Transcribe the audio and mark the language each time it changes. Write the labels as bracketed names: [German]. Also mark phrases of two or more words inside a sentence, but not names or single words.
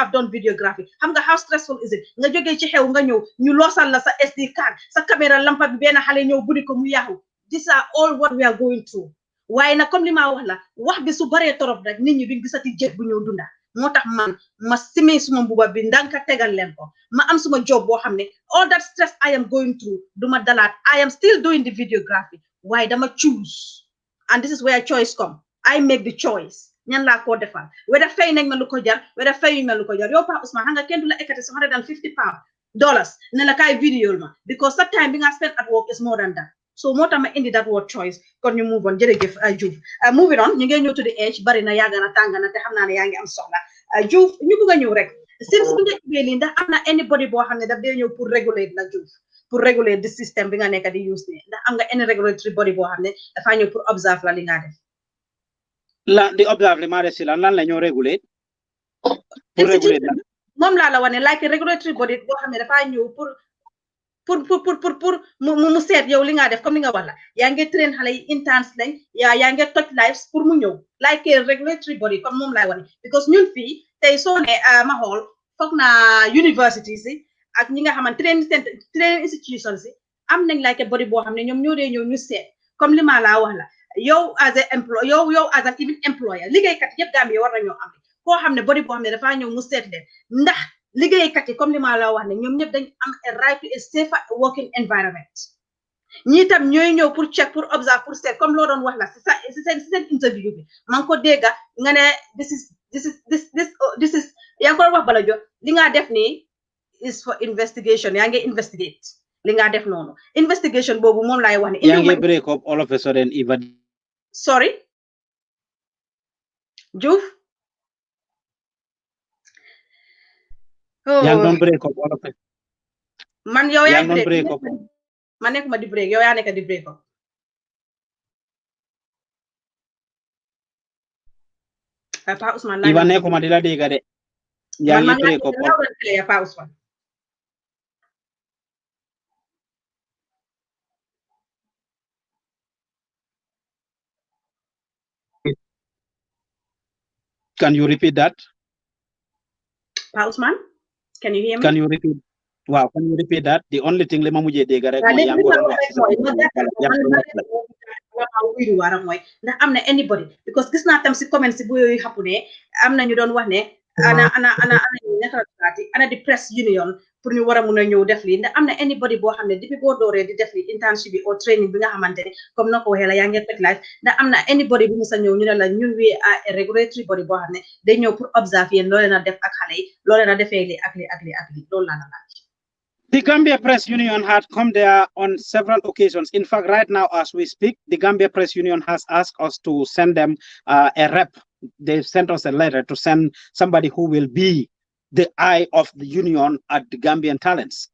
[English] have done videography [Wolof] xam nga [English] how stressful is it [Wolof] nga jógee ci xew nga ñëw ñu loosal la sa SD card sa caméra lampa bi benn xale ñëw buddi ko mu yaaxu [English] these are all what we are going through [Wolof] waaye nag comme li ma wax la wax bi su baree torop rek nit ñi duñ gisati jët bu ñëw dunda moo tax man ma simee suma mbuba bi ndanka tegal leen ko ma am suma job boo xam ne [English] all that stress I am going through [Wolof] duma dalaat [English] I am still doing the videography [Wolof] waaye dama choose [English] and this is where choice come I make the choice [Wolof] ñan laa koo defal weda fay nañ ma lu ko jar weda fayuñ ma lu ko jar yow Pa Ousmane xam nga kenn du la ekkati $150 ne la kaay vidéo ma [English] because that time [Wolof] bi nga [English] spend at work is more than that [Wolof] so moo tax ma indi [English] that word choice [Wolof] kon ñu [English] move on [Wolof] jërëjëf Joof [English] moving on [Wolof] ñu ngi ñëw [English] to the edge [Wolof] bari na yàgg na tàng na te xam naa ne yaa ngi am soxla Joof ñu bëgg a ñëw rek since bi nga ubbee lii ndax am na anybody boo xam ne daf dee ñëw pour regulate la Joof pour réguler the système bi nga nekk di use ne ndax am nga any [English] regulatory body [Wolof] boo xam ne dafaa ñëw pour observe la li nga def la di observe li ma def si lan la ñoo réguler pour réguler lan moom laa la wane [English] like regulatory body [Wolof] boo xam ne dafaa ñëw pour mu seet yow li nga def comme li nga wax la yaa ngi train xale yi interns lañ yaa ngi [English] touch lives [Wolof] pour mu ñëw [English] like regulatory body [Wolof] comme moom laay wane because ñun fii tey soo ne ma xool foog naa university si ak ñi nga xamante [English] training institutions [Wolof] si am nañ [English] like body [Wolof] boo xam ne ñoom ñoo dee ñëw ñu seet comme li ma laa wax la yow [English] as a employé [Wolof] yow [English] as an even employer [Wolof] liggéeykat yëpp Gambie war nañoo am koo xam ne body boo xam ne dafaa ñëw mu seet leen ndax liggéeykat yi comme li ma la wax ne ñoom ñëpp dañ am [English] a right to a safer working environment [Wolof] ñi tam ñoy ñew pour check pour observe pour seet comme lo doon wax la ci sen interview bi man ko dégga nga ne this is yaa ko wax bala jo li nga def ni [English] is for investigation [Wolof] yaa ngi investigate li nga def noonu investigation boobu moom laay wax ne yaa ngi [English] break up all of a sudden Eva sorry Joof [Wolof] yaa ngi doon [English] break up all of a [Wolof] man yow yaa ngi [English] break up [Wolof] man nekkuma di break yow yaa nekk di [English] break up [Wolof] Pa Ousmane Eva nekkuma di la dégg de yaa ngi [English] break up [Wolof] Pa Ousmane [English] Can you repeat that? Pa Ousmane, can you hear me? Can you repeat? Wow, can you repeat that? The only thing [Wolof] le ma mujjé dégg rek mooy yaa ngi doon wax ndax am na anybody because gis naa tam si comment si bu yooyu xapu ne am na ñu doon wax ne ana di press union pour ñu war a mun a ñëw def lii ndax am na anybody boo xam ne depuis boo dooree di def li internship bi au training bi nga xamante ne comme na ko waxee la yaa ngi teg live ndax am na anybody bu mu sa ñëw ñu ne la ñun wi [English] a regulatory body [Wolof] boo xam ne day ñëw pour observe yéen loo leen a def ak xale yi loo leen a defee li ak li ak li ak li loolu laa la laaj. [English] The Gambia Press Union had come there on several occasions. In fact, right now, as we speak, the Gambia Press Union has asked us to send them a rep. They sent us a letter to send somebody who will be the eye of the union at the Gambian talents.